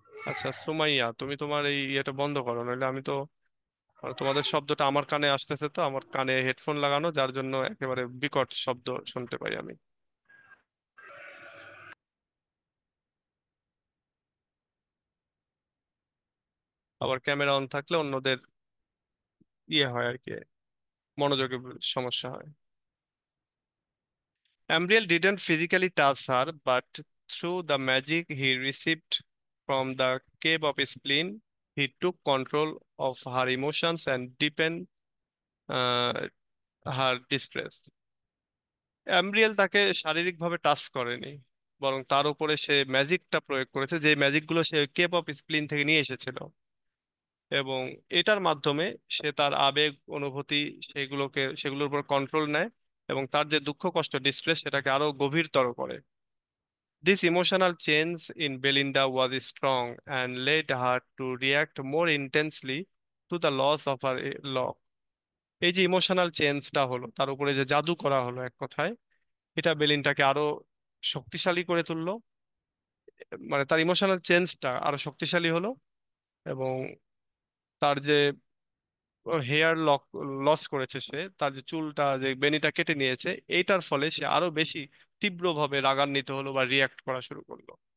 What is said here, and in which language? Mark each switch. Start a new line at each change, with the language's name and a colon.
Bangla: আচ্ছা সুমাইয়া, তুমি তোমার এই ইয়েটা বন্ধ করো, নইলে আমি তো তোমাদের শব্দটা আমার কানে আসতেছে, তো আমার কানে হেডফোন লাগানো, যার জন্য একেবারে বিকট শব্দ শুনতে পাই আমি। আবার ক্যামেরা অন থাকলে অন্যদের ইয়ে হয় আর কি, মনোযোগে সমস্যা হয়।
English: Ambriel didn't physically touch her, but through the magic he received from the cave of spleen, he took control of her emotions and deepened uh, her distress.
Bangla: অ্যাম্ব্রিয়েল তাকে শারীরিকভাবে টাচ করেনি, বরং তার উপরে সে ম্যাজিকটা প্রয়োগ করেছে, যে ম্যাজিকগুলো সে কেপ অফ স্প্লিন থেকে নিয়ে এসেছিল। এবং এটার মাধ্যমে সে তার আবেগ অনুভূতি সেগুলোর উপর কন্ট্রোল নেয়, এবং তার যে দুঃখ কষ্ট ডিস্ট্রেস সেটাকে আরো গভীরতর করে।
English: This emotional change in Belinda was strong and led her to react more intensely to the loss of her lock.
Bangla: এই যে ইমোশনাল চেঞ্জটা হলো, তার উপরে যে জাদু করা হলো এক কথায়, এটা বেলিনটাকে আরো শক্তিশালী করে তুললো। তার ইমোশনাল চেঞ্জটা আরো শক্তিশালী হলো, এবং তার যে হেয়ার লস করেছে সে, তার যে চুলটা যে বেনিটা কেটে নিয়েছে, এইটার ফলে সে আরো বেশি তীব্রভাবে রাগান্বিত হলো বা রিয়াক্ট করা শুরু করলো।